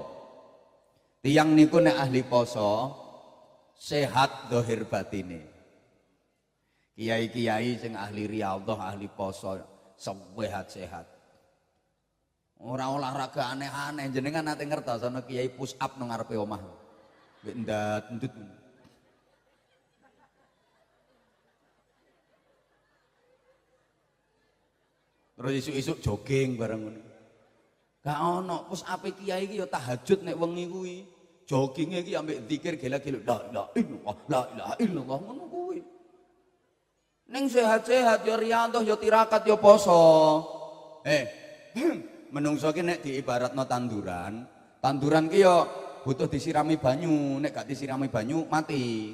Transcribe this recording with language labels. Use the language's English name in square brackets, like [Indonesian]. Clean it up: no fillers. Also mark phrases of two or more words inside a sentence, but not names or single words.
[Javanese] Tiyang niku nek ahli poso sehat zahir batine. Kiai-kiai sing ahli riyadhah, ahli poso sehat-sehat. Ora olahraga aneh-aneh, jenengan nate ngertos ana kiai [English] push up [Javanese] nang ngarepe omah. Mbek ndat-ndut. Terus isuk-isuk jogging bareng ngono. Gak ono [English] push up [Javanese] kiai iki ya tahajud nek wengi kuwi. Jogginge iki ambek zikir gila-gila [Arabic] لا إله إلا الله [Javanese] ngono kuwi. Ning sehat-sehat ya riyadhah ya tirakat ya poso. Menungso ki nek diibaratno tanduran, tanduran ki ya butuh disirami banyu, nek gak disirami banyu mati.